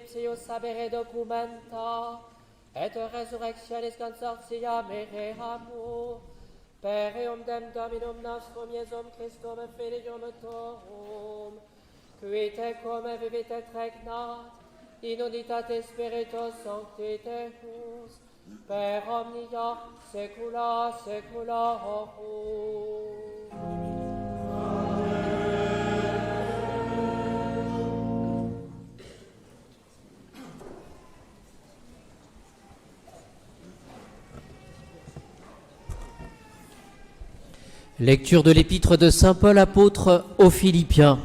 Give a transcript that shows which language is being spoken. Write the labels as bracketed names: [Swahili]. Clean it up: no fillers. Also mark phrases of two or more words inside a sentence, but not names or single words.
[Latin] psius sabere documenta, et resurrectionis consortia mereamur, per eum dem Dominum nostrum Iesum Christum Filium tuum, qui tecum vivit et regnat, in unitate Spiritus Sancti Deus, per omnia saecula saeculorum. [French] Lecture de l'épître de saint Paul apôtre aux Philippiens.